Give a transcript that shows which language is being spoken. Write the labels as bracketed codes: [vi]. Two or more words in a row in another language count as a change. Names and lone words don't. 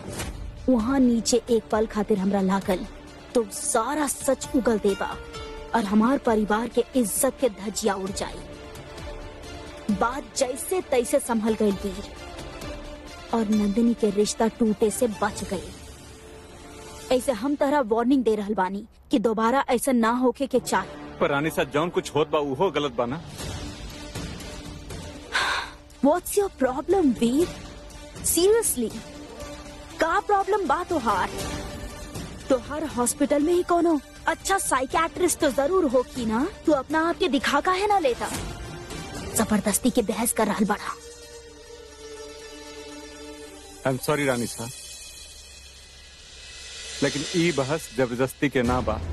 [bho] वहाँ नीचे एक पल खातिर हमरा लागल तो सारा सच उगल देबा और हमार परिवार के इज्जत के धज्जिया उड़ जाई। बात जैसे तैसे संभल गई वीर और नंदिनी के रिश्ता टूटे से बच गई। ऐसे हम तरह वार्निंग दे रहल बानी कि दोबारा ऐसा ना होके के चाहे। पर रानी साहब जौन कुछ होत बा उहो गलत बा ना? [en] What's your problem, वीर? Seriously, [bho] का प्रॉब्लम बा तोहार? तोहार हॉस्पिटल में ही कोनो अच्छा साइकियाट्रिस्ट तो जरूर हो की ना? तू अपना आप के दिखा का है ना लेता? जबरदस्ती के बहस कर रहल बड़ा। [en] I am sorry [bho] रानी साहब, लेकिन ई बहस जबरदस्ती के ना बा।